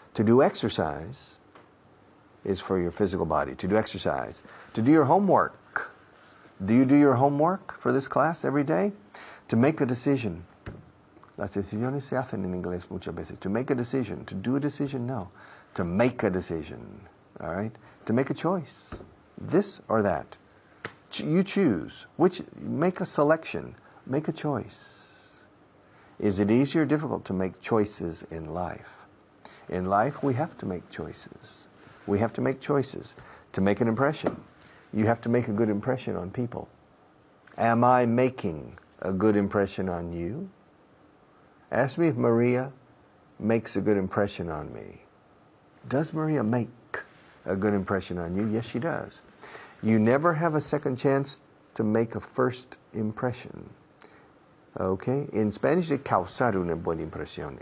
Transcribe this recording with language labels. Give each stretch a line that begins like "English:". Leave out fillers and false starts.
English: To do exercise is for your physical body. To do exercise. To do your homework. Do you do your homework for this class every day? To make a decision.
Spanish: Las decisiones se hacen en inglés muchas veces.
English: To make a decision. To do a decision, no. To make a decision. All right? To make a choice. This or that. You choose. Make a selection. Make a choice. Is it easy or difficult to make choices in life? In life, we have to make choices. We have to make choices to make an impression. You have to make a good impression on people. Am I making a good impression on you? Ask me if Maria makes a good impression on me. Does Maria make a good impression on you? Yes, she does. You never have a second chance to make a first impression. Okay? In Spanish,
Spanish: de causar una buena impresión.